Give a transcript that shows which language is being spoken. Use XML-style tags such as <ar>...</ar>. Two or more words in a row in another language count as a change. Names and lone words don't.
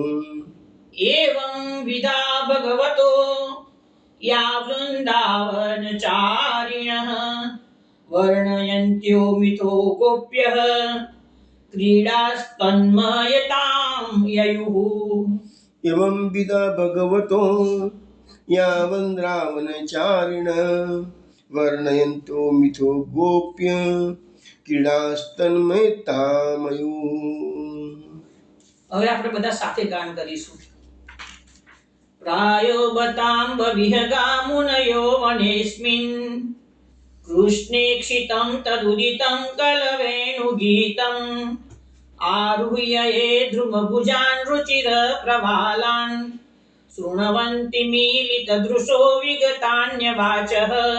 <sa>एवं विधा भगवतो या वृन्दावनचारिणः वर्णयन्त्यो मिथो गोप्यः क्रीडास्तन्मयतां ययुः एवं विदा भगवतो यावन्द्रावणचारिण वर्णयन्तो मिथो गोप्य क्रीडास्तन्मयतामयुः।</sa> <gu>હવે આપણે બધા સાથે ગાન કરીશું.</gu> <sa>प्रायो बताम्ब विहगामुनयो वनेऽस्मिन् कृष्णे क्षितं तदुदितं कलवेणुगीतम् आरुह्य ये द्रुमभुजान् रुचिरप्रवालान् शृण्वन्ति मीलितदृशो विगतान्यवाचः</sa>